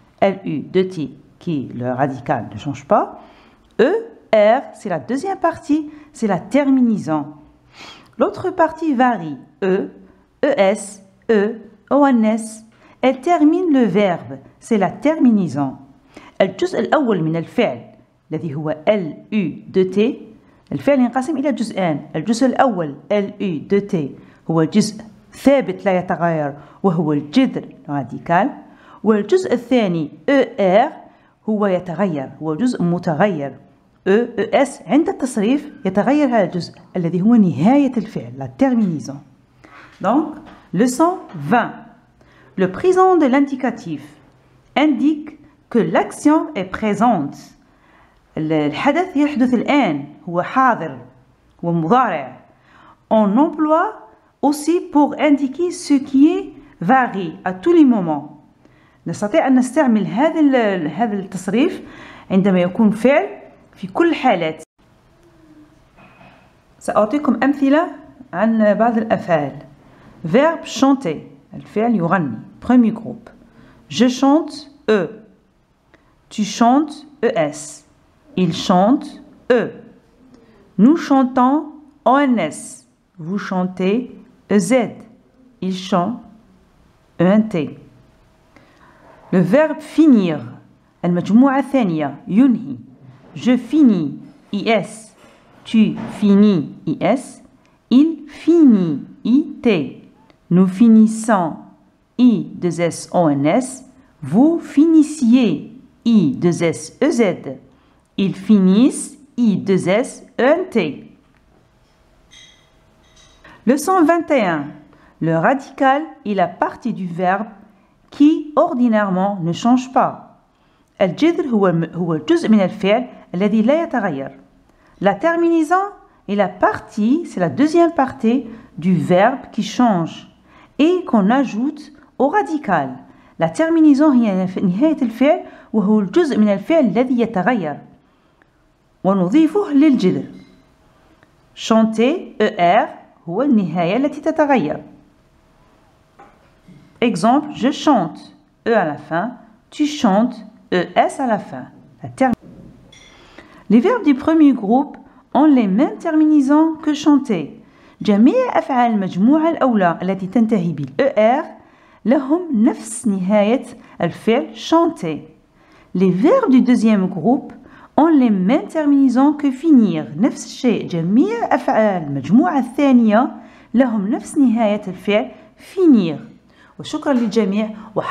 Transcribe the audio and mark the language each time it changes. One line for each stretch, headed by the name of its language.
French: L-U-T qui, le radical, ne change pas. E-R, c'est la deuxième partie, c'est la terminaison. L'autre partie varie. E, E-S, E, O-N-S. Elle termine le verbe, c'est la terminaison.
Arabic: الجزء الأول من الفعل الذي هو L-U-T. الفعل ينقسم إلى جزئين. الجزء الأول L-U-T هو جزء ثابت لا يتغير وهو الجذر راديكال، والجزء الثاني ER هو يتغير، هو جزء متغير. ES عند التصريف يتغير هذا الجزء الذي هو نهاية الفعل la terminaison.
French: Donc, leçon 20. Le présent de l'indicatif indique que l'action est présente.
Arabic: الحدث يحدث الآن، هو حاضر، هو مضارع.
French: On emploie aussi pour indiquer ce qui est varie à tous les moments.
Arabic: نستطيع أن نستعمل هذا التصريف عندما يكون فعل في كل الحالات. سأعطيكم أمثلة عن بعض الأفعال.
French: Verbe chanter،
Arabic: الفعل يغني.
French: Premier groupe. Je chante E. Tu chantes ES. Il chante E. Nous chantons ONS. Vous chantez EZ. Il chante ENT. Le verbe finir.
Arabic: المجموعة الثانية ينهي.
French: Je finis IS. Tu finis IS. Il finit IT. Nous finissons I2SONS. Vous finissiez I2SEZ. Ils finissent I2SENT. Leçon 21. Le radical est la partie du verbe qui ordinairement ne change pas.
Arabic: الجذر هو الجزء من الفعل الذي لا يتغير.
French: La terminaison est la partie, c'est la deuxième partie du verbe qui change et qu'on ajoute au radical.
Arabic: La terminaison هي نهاية الفعل وهو الجزء من الفعل الذي يتغير ونضيفه للجذر. chanter ER هو النهاية التي تتغير.
French: Exemple, je chante E à la fin, tu chantes ES à la fin. Les verbes du premier groupe ont les mêmes terminaisons que chanter.
Arabic: جميع أفعال المجموعة الأولى التي تنتهي بالER لهم نفس نهاية الفعل chanter.
French: Les verbes du deuxième groupe ont les mêmes terminaisons que finir.
Arabic: نفس الشيء، جميع أفعال المجموعة الثانية لهم نفس نهاية الفعل finir. وشكرا للجميع.